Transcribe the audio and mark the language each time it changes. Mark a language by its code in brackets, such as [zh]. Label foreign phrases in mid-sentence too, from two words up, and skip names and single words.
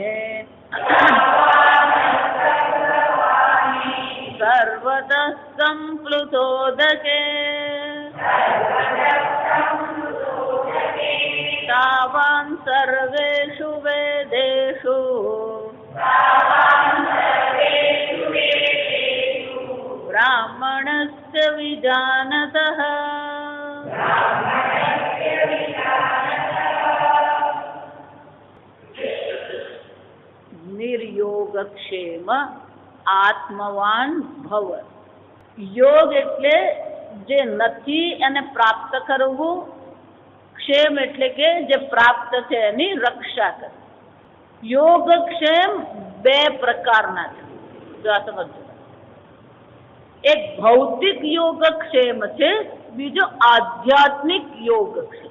[sa] सर्वतः सम्प्लुतोदके तावान् सर्वेषु वेदेषु ब्राह्मणस्य विजानतः। निर्योगक्षेम आत्मवान ભવ। [gu] યોગ એટલે જે નથી એને પ્રાપ્ત કરવું, ક્ષેમ એટલે કે જે પ્રાપ્ત છે એની રક્ષા કરવી। યોગક્ષેમ બે પ્રકારના છે, જો આ સમજો। એક ભૌતિક યોગક્ષેમ છે, બીજો આધ્યાત્મિક યોગક્ષેમ।